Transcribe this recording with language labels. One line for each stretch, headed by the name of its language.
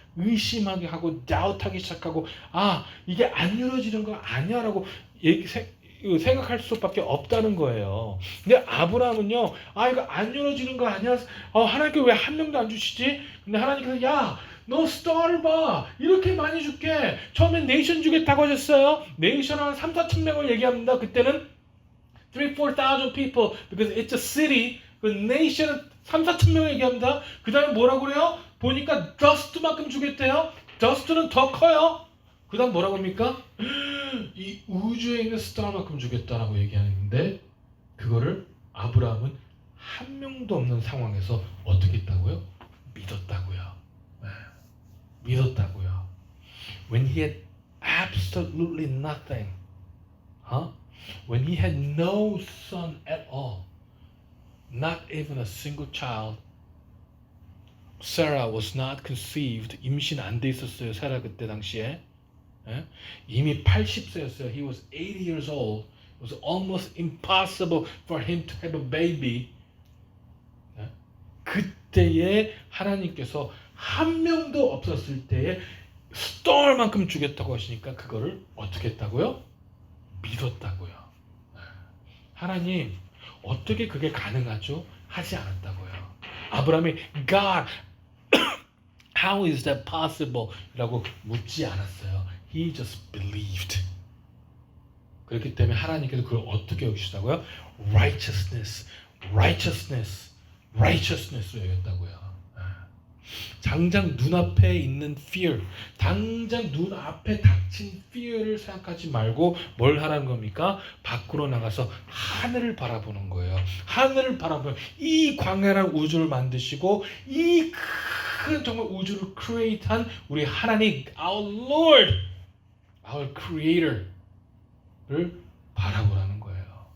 Korean: 의심하게 하고 doubt하기 시작하고 이게 안 이루어지는 거 아니야 라고 생각할 수밖에 없다는 거예요. 근데 아브라함은요, 이거 안 이루어지는 거 아니야? 하나님께 왜 한 명도 안 주시지? 근데 하나님께서 야, 너 스타를 봐. 이렇게 많이 줄게. 처음엔 네이션 주겠다고 하셨어요. 네이션 한 3-4천 명을 얘기합니다. 그때는
English: 3-4,000 people because it's a city.
Korean: 그 네이션은 3-4천 명을 얘기합니다. 그 다음에 뭐라고 그래요? 보니까 dust만큼 주겠대요. dust는 더 커요. 그 다음 뭐라고 합니까? 이 우주에 있는 스타만큼 주겠다라고 얘기하는데 그거를 아브라함은 한 명도 없는 상황에서 어떻게 했다고요? 믿었다고요. 믿었다고요.
English: When he had absolutely nothing, when he had no son at all, not even a single child, Sarah was not conceived.
Korean: 임신 안 돼 있었어요. 사라 그때 당시에. 이미 80세였어요.
English: He was 80 years old. It was almost impossible for him to have a baby.
Korean: 그때에 하나님께서 한 명도 없었을 때에 storm만큼 주겠다고 하시니까 그거를 어떻게 했다고요? 믿었다고요. 하나님 어떻게 그게 가능하죠? 하지 않았다고요. 아브라함이
English: God, how is that possible?
Korean: 라고 묻지 않았어요.
English: He just believed.
Korean: 그렇기 때문에 하나님께서 그걸 어떻게 여기시다고요?
English: Righteousness, righteousness, righteousness로
Korean: 여겼다고요. 당장 눈앞에 있는 fear, 당장 눈앞에 닥친 fear를 생각하지 말고 뭘 하라는 겁니까? 밖으로 나가서 하늘을 바라보는 거예요. 하늘을 바라보면 이 광활한 우주를 만드시고 이 큰 정말 우주를 create한 우리 하나님,
English: our Lord, our Creator
Korean: 를 바라보라는 거예요.